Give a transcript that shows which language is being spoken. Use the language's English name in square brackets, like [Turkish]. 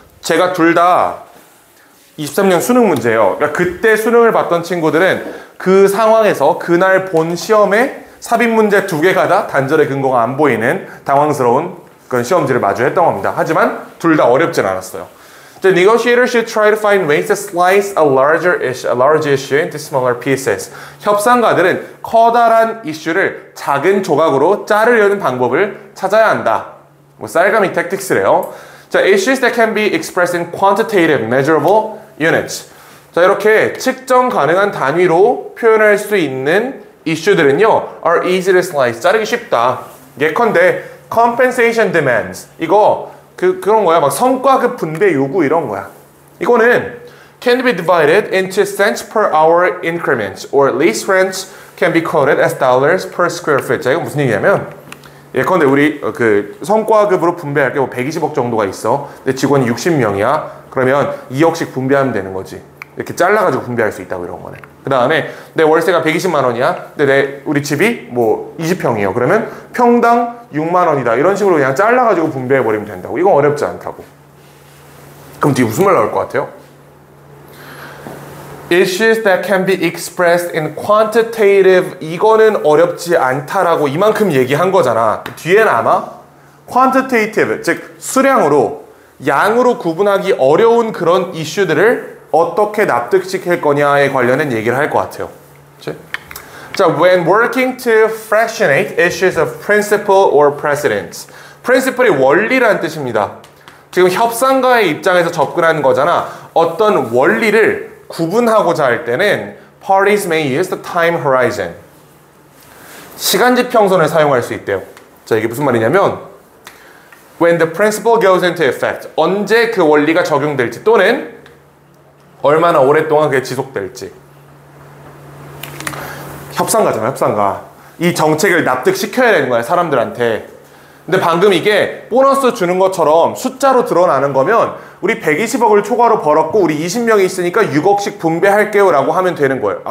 [Korean] 제가 둘 다 23년 수능 문제예요. 그러니까 그때 수능을 봤던 친구들은 그 상황에서 그날 본 시험에 삽입 문제 2개가 다 단절의 근거가 안 보이는 당황스러운 그런 시험지를 마주했던 겁니다. 하지만 둘 다 어렵진 않았어요. [English] The negotiator should try to find ways to slice a large issue into smaller pieces. [Korean] 협상가들은 커다란 이슈를 작은 조각으로 자르려는 방법을 찾아야 한다. 뭐 쌀가미 tactics래요. [English] 자, issues that can be expressed in quantitative, measurable units. [Korean] 자, 이렇게 측정 가능한 단위로 표현할 수 있는 이슈들은요, [English] are easy to slice. [Korean] 자르기 쉽다. 예컨대 [English] compensation demands. [Korean] 이거 그런 거야. 막 성과급 분배 요구 이런 거야. 이거는 [English] can be divided into cents per hour increments or lease rents can be quoted as dollars per square foot. [Korean] 자, 이거 무슨 얘기냐면 예컨대 우리 그 성과급으로 분배할 게 뭐 120억 정도가 있어. 근데 직원이 60명이야. 그러면 2억씩 분배하면 되는 거지. 이렇게 잘라가지고 분배할 수 있다고 이런 거네. 그 다음에 내 월세가 120만 원이야. 근데 우리 집이 뭐 20평이에요. 그러면 평당 6만 원이다. 이런 식으로 그냥 잘라가지고 분배해버리면 된다고. 이건 어렵지 않다고. 그럼 뒤에 무슨 말 나올 것 같아요? [English] Issues that can be expressed in quantitative. [Korean] 이거는 어렵지 않다라고 이만큼 얘기한 거잖아. 뒤에는 아마 quantitative, 즉 수량으로, 양으로 구분하기 어려운 그런 이슈들을 어떻게 납득시킬 거냐에 관련된 얘기를 할 것 같아요. 그치? [English] 자, when working to fractionate issues of principle or precedence. [Korean] principle이 원리라는 뜻입니다. 지금 협상가의 입장에서 접근하는 거잖아. 어떤 원리를 구분하고자 할 때는 [English] parties may use the time horizon. [Korean] 시간지평선을 사용할 수 있대요. 자, 이게 무슨 말이냐면 [English] when the principle goes into effect. [Korean] 언제 그 원리가 적용될지 또는 얼마나 오랫동안 그게 지속될지. 협상가잖아, 협상가. 이 정책을 납득시켜야 되는 거야, 사람들한테. 근데 방금 이게 보너스 주는 것처럼 숫자로 드러나는 거면 우리 120억을 초과로 벌었고 우리 20명이 있으니까 6억씩 분배할게요 라고 하면 되는 거예요.